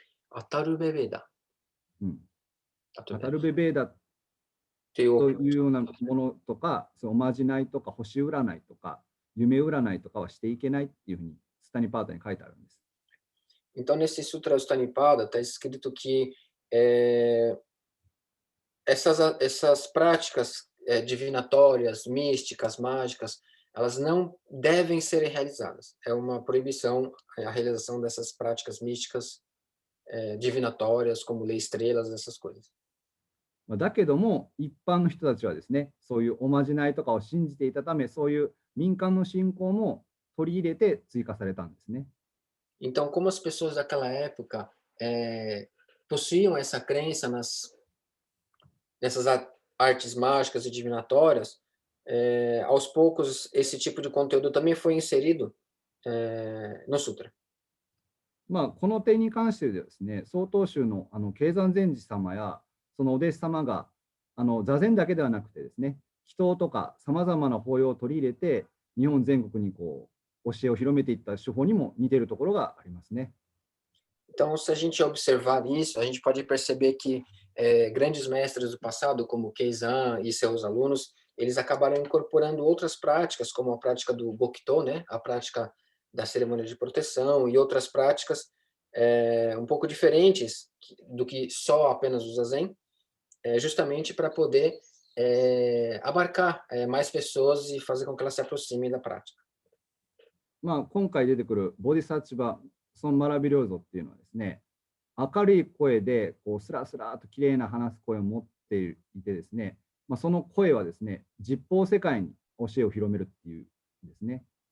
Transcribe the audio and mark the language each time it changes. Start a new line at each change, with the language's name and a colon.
Japanese: アタルベ・ベーダ。アタルベ・ベーダというようなものとか、おまじないとか、星占いとか、夢占いとかはしていけないっていうふうにスタニパータに書いてあるんです。
Portuguese: Então, nesse Sutra Sutanipada está escrito que essas práticas divinatórias, místicas, mágicas, elas não devem ser realizadas. É uma proibição a realização dessas práticas místicas divinatórias, como ler estrelas, essas coisas.
Japanese: だけども、一般の人たちはですね、そういうおまじないとかを信じていたため、そういう民間の信仰も取り入れて追加されたんですね。
Portuguese: Então, como as pessoas daquela época possuíam essa crença nessas artes mágicas e divinatórias, aos poucos esse tipo de conteúdo também foi inserido no Sutra.
Japanese: この点に関してですね、曹洞宗の経山禅師様やそのお弟子様が座禅だけではなくてですね、祈祷とかさまざまな法要を取り入れて、日本全国に教えを広めていった手法にも似ているところがありますね。
Portuguese: Então, se a gente observar isso, a gente pode perceber que grandes mestres do passado, como Keizan e seus alunos, eles acabaram incorporando outras práticas, como a prática do Bokito, né, a prática da cerimônia de proteção e outras práticas um pouco diferentes do que só apenas o Zazen, justamente para poder abarcar mais pessoas e fazer com que elas se aproximem da prática.
Japanese: 今回出てくるボディサッチバソンマラビリョーゾっていうのはですね、明るい声でこうスラスラと綺麗な話す声を持っていてですね、その声はですね、実法世界に教えを広めるっていうですね。